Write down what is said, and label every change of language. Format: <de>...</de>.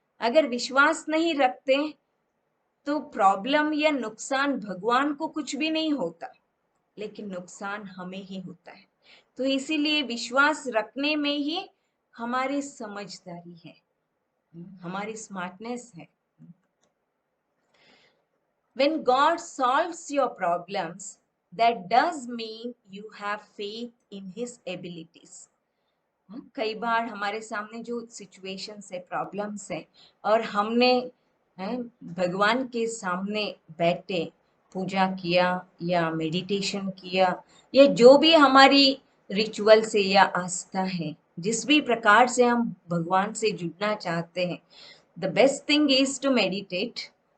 <hi>अगर विश्वास नहीं रखते तो प्रॉब्लम या नुकसान भगवान को कुछ भी नहीं होता, लेकिन नुकसान हमें ही होता है। तो इसीलिए विश्वास रखने में ही हमारी समझदारी है, हमारी स्मार्टनेस है।</hi> <en>When God solves your problems, that does mean you have faith in His abilities.</en> <hi>कई बार हमारे सामने जो सिचुएशंस है, प्रॉब्लम्स है, और हमने भगवान के सामने बैठे पूजा किया या मेडिटेशन किया, या जो भी हमारी रिचुअल से या आस्था है, जिस भी प्रकार से हम भगवान से जुड़ना चाहते हैं,</hi> <en>The best thing is to meditate.</en>